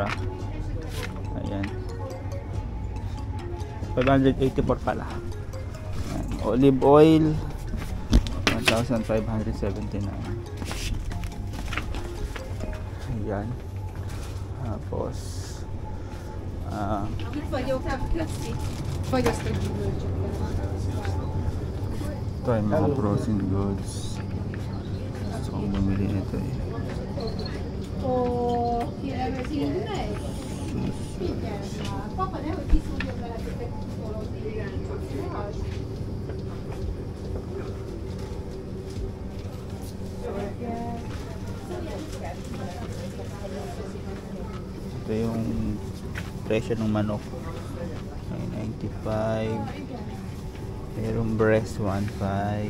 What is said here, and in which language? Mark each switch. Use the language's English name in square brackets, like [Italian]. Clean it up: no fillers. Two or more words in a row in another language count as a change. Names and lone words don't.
[Filipino] Ayan. 584 pala. Ayan. [English] Olive oil [Filipino] 1,579. Ayan. Tapos [Hungarian] Itt vagyok, köszi. Vagy azt a gyümölcsöket. [Filipino] ito ay mga [English] frozen goods. [Filipino] Gusto kong bumili nito eh. Papa, [Hungarian] nehogy kiszúrjon veletek. [Filipino] Ito yung presyo ng manok. 95. Merong breast 1.5.